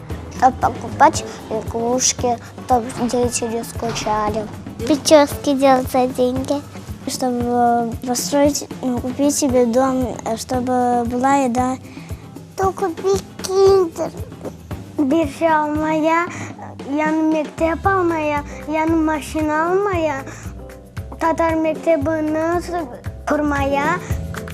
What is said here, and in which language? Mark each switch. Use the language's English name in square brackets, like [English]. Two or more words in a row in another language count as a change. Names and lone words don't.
[Russian] Чтобы покупать игрушки, чтобы дети не скучали. Прически делать за деньги. Чтобы построить, купить себе дом, чтобы была еда. То купить киндер. [Crimean Tatar] Биржа алмая, яны мектеп алмая, яны машина алмая, татар мектебini kurmaya,